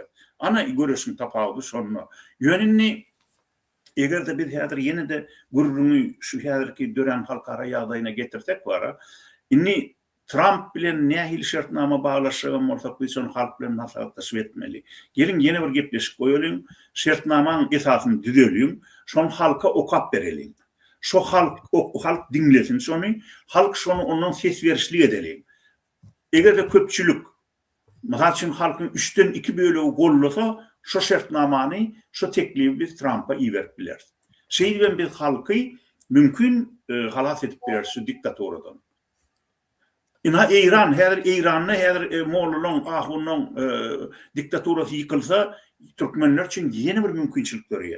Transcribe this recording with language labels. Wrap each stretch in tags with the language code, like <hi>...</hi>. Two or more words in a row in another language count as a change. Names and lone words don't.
<tk>Ana görüşüň tapawudy şonu. Ýönünni egerde biz häzir ýene de gurruny şu häzirki dören halkara ýagdaýyna getirsek bara, inni Trump bilen nähil şertnama baglaşygan bolsak biz şonu halk bilen maslahatlaşyp etmeli. Gelin ýene bir gepleşip goýalyň, şertnamanyň esasyny düzelýün, şonu halka okap bereliň. Şu halk dinlesin şonu, halk şonu ondan ses berişli edeli. Egerde köpçülük,</tk> <tr>mesela için halkın</tr> <tk>3'ten 2 bölegi gollasa, şu şertnamany, şu teklifi biz Trump'a iýeripdiler. Şeýle biz halky mümkin halas edip biler şu diktatoradan. Ina Iran, häzir Mollanyň, Ahunnyň diktatorasy ýykylsa, türkmenler üçin ýene bir mümkinçilik görýär.</tk>